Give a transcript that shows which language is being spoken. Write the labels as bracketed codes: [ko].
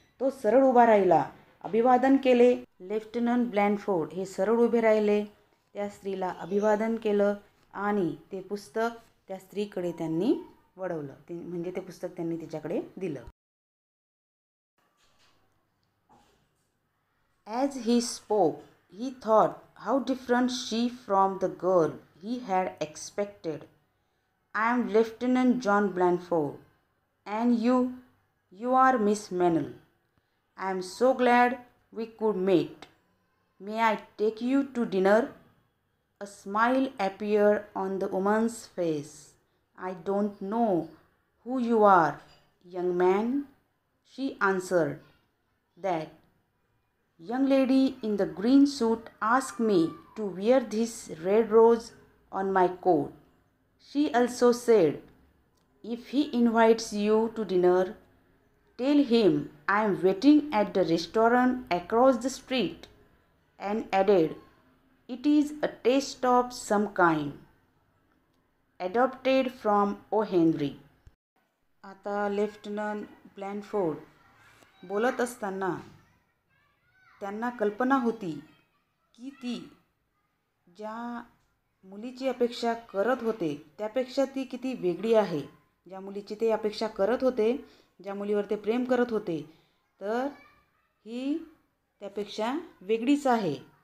[mr] तो सरळ उभा राहिला, अभिवादन केले. लेफ्टनंट ब्लॅनफोर्ड हे सरळ उभे राहिले, त्या स्त्रीला अभिवादन केलं आणि ते पुस्तक त्या स्त्रीकडे त्यांनी वळवलं. म्हणजे ते पुस्तक त्यांनी तिच्याकडे दिलं. [en] As he spoke, he thought how different she from the girl he had expected. I am Lieutenant John Blandford, and you are Miss Mennel. I am so glad we could meet. May I take you to dinner? A smile appeared on the woman's face. I don't know who you are, young man, she answered. That young lady in the green suit asked me to wear this red rose on my coat. She also said, if he invites you to dinner, tell him I am waiting at the restaurant across the street, and added, it is a taste of some kind, adopted from O. Henry. [mr] आता lieutenant ब्लॅनफोर्ड बोलत असताना त्यांना कल्पना होती की ती ज्या मुलीची अपेक्षा करत होते त्यापेक्षा ती किती वेगळी आहे. ज्या मुलीची ते अपेक्षा करत होते, ज्या मुलीवर ते प्रेम करत होते, तर ही त्यापेक्षा वेगळीच आहे.